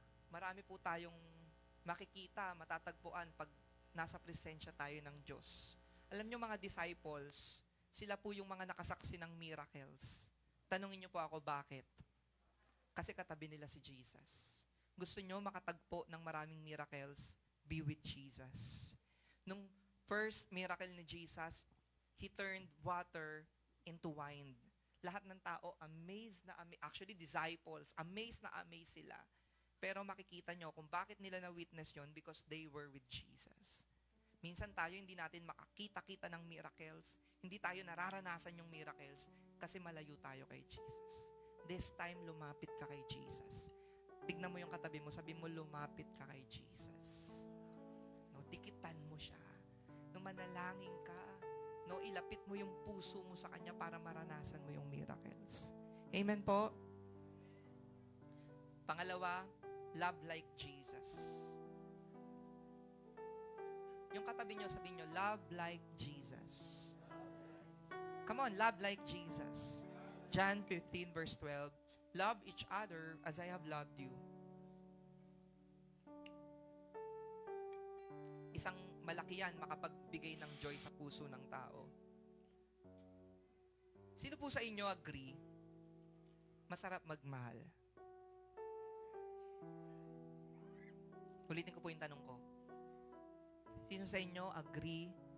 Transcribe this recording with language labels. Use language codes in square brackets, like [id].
[tl] Marami po tayong makikita, matatagpuan pag nasa presensya tayo ng Diyos. Alam niyo mga disciples, sila po yung mga nakasaksi ng miracles. Tanungin niyo po ako, bakit? Kasi katabi nila si Jesus. Gusto niyo makatagpo ng maraming miracles? [en] Be with Jesus. [tl] Nung [en] first miracle ni Jesus, He turned water into wine. [tl] Lahat ng tao amazed na amazed. Actually, disciples, amazed na amazed sila. Pero makikita nyo kung bakit nila na-witness yon [en] because they were with Jesus. [tl] Minsan tayo hindi natin makakita-kita ng miracles. Hindi tayo nararanasan yung miracles kasi malayo tayo kay Jesus. [en] This time, [tl] lumapit ka kay Jesus. Tignan mo yung katabi mo, sabi mo, lumapit ka kay Jesus. No, dikitan mo siya. No, manalangin ka. No, ilapit mo yung puso mo sa Kanya para maranasan mo yung miracles. Amen po? Pangalawa, [en] love like Jesus. [tl] Yung katabi nyo, sabihin nyo, [en] love like Jesus. Come on, love like Jesus. John 15 verse 12, love each other as I have loved you. [tl] Isang malaki yan, makapagbigay ng joy sa puso ng tao. Sino po sa inyo agree? Masarap magmahal. Ulitin ko po yung tanong ko. Sino sa inyo agree?